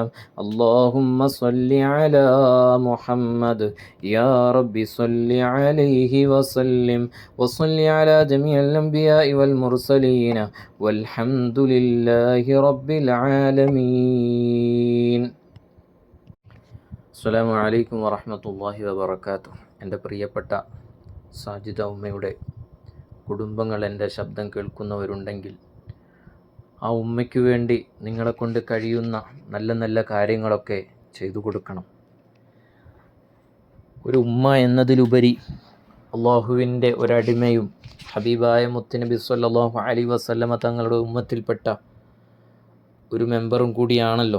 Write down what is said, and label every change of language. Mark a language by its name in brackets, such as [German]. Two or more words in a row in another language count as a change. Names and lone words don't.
[Arabic] اللهم صل على محمد يا رب صل عليه وسلم. وصل على جميع الأنبياء والمرسلين والحمد لله رب العالمين. السلام عليكم ورحمة الله وبركاته. [Malayalam] എൻ്റെ പ്രിയപ്പെട്ട സാജിദ ഉമ്മയുടെ കുടുംബങ്ങൾ എൻ്റെ ശബ്ദം കേൾക്കുന്നവരുണ്ടെങ്കിൽ ആ ഉമ്മയ്ക്ക് വേണ്ടി നിങ്ങളെക്കൊണ്ട് കഴിയുന്ന നല്ല നല്ല കാര്യങ്ങളൊക്കെ ചെയ്തു കൊടുക്കണം. ഒരു ഉമ്മ എന്നതിലുപരി അള്ളാഹുവിൻ്റെ ഒരടിമയും ഹബീബായ മുത്തുനബി [Arabic] صلى الله عليه وسلم [Malayalam] തങ്ങളുടെ ഉമ്മത്തിൽപ്പെട്ട ഒരു മെമ്പറും കൂടിയാണല്ലോ.